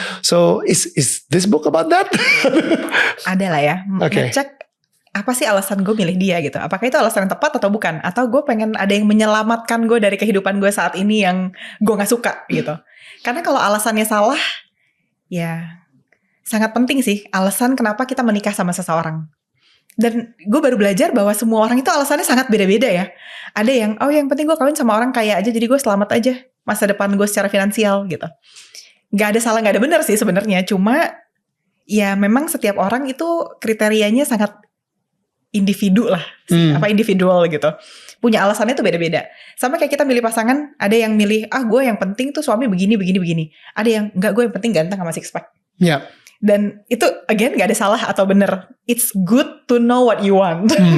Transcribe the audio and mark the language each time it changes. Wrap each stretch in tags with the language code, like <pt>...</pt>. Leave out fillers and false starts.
<en>So is this book about that?</en> <id>Ada lah ya.</id> <en>Okay.</en> <id>Ngecek apa sih alasan gue milih dia gitu. Apakah itu alasan yang tepat atau bukan? Atau gue pengen ada yang menyelamatkan gue dari kehidupan gue saat ini yang gue gak suka gitu. Karena kalau alasannya salah, ya sangat penting sih alasan kenapa kita menikah sama seseorang. Dan gue baru belajar bahwa semua orang itu alasannya sangat beda-beda ya. Ada yang, yang penting gue kawin sama orang kaya aja, jadi gue selamat aja masa depan gue secara finansial gitu. Gak ada salah, gak ada benar sih sebenarnya. Cuma ya memang setiap orang itu kriterianya sangat individu lah. Individual gitu. Punya alasannya tuh beda-beda. Sama kayak kita milih pasangan, ada yang milih, gue yang penting tuh suami begini. Ada yang, enggak, gue yang penting ganteng sama six pack. Ya. Dan itu again gak ada salah atau benar.</id> <en>It's good to know what you want.</en>